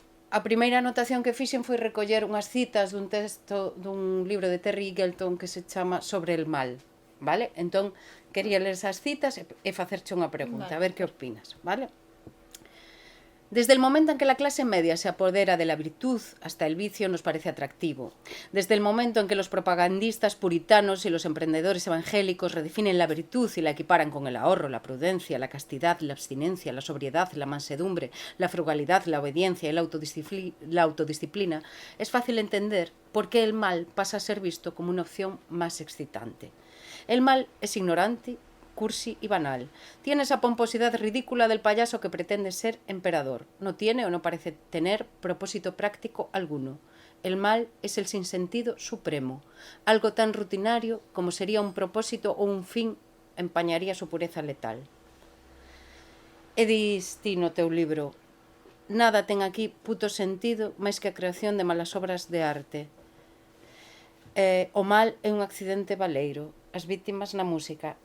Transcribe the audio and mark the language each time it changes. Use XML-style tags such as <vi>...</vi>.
<gl>A primeira anotación que fixen foi recoller unhas citas dun texto dun libro de Terry Eagleton que se chama Sobre el mal, vale? Entón quería ler esas citas e facerche unha pregunta, a ver que opinas, vale?</gl> <es>Desde el momento en que la clase media se apodera de la virtud, hasta el vicio nos parece atractivo. Desde el momento en que los propagandistas puritanos y los emprendedores evangélicos redefinen la virtud y la equiparan con el ahorro, la prudencia, la castidad, la abstinencia, la sobriedad, la mansedumbre, la frugalidad, la obediencia y la autodisciplina, es fácil entender por qué el mal pasa a ser visto como una opción más excitante. El mal es ignorante, cursi y banal. Tiene esa pomposidad ridícula del payaso que pretende ser emperador. No tiene o no parece tener propósito práctico alguno. El mal es el sinsentido supremo. Algo tan rutinario como sería un propósito o un fin empañaría su pureza letal.</es> <gl>E dis ti no teu libro: nada ten aquí puto sentido máis que a creación de malas obras de arte. O mal é un accidente baleiro, as vítimas na música.</gl>